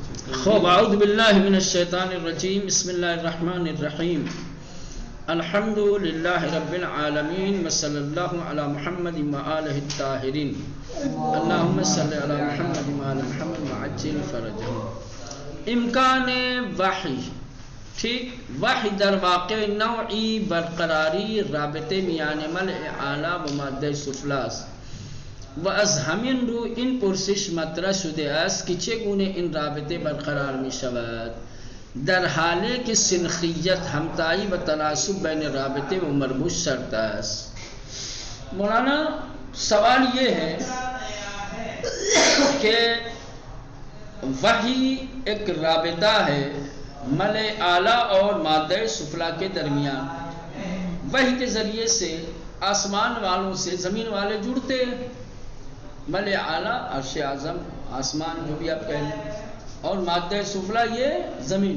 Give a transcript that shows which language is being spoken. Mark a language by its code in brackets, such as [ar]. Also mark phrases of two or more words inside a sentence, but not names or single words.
[ar] خوب اعوذ باللہ من الشیطان الرجیم بسم اللہ الرحمن الرحیم الحمد للہ رب العالمین وصلی اللہ علی محمد وآلہ الطاہرین اللہم صلی علی محمد وآل محمد وعجل فرجہم۔ [fa] امکان وحی، ٹھیک، وحی در واقع نوعی برقراری رابطے میان ملء اعلی و مادہ سفلاس و از همین رو این پرسش مطرح شده است که چگونه این رابطه برقرار می شود در حالی که سنخیت، همتایی و تناسب بین رابطه و مربوط شرط است۔ [ur] مولانا سوال یہ ہے کہ وحی ایک رابطہ ہے ملء اعلیٰ اور مادہ سفلا کے درمیان۔ وحی کے ذریعے سے آسمان والوں سے زمین والے جڑتے ہیں، ملء اعلیٰ عرش اعظم، آسمان جو بھی آپ کہہ لیں، اور مادہ سفلا یہ زمین۔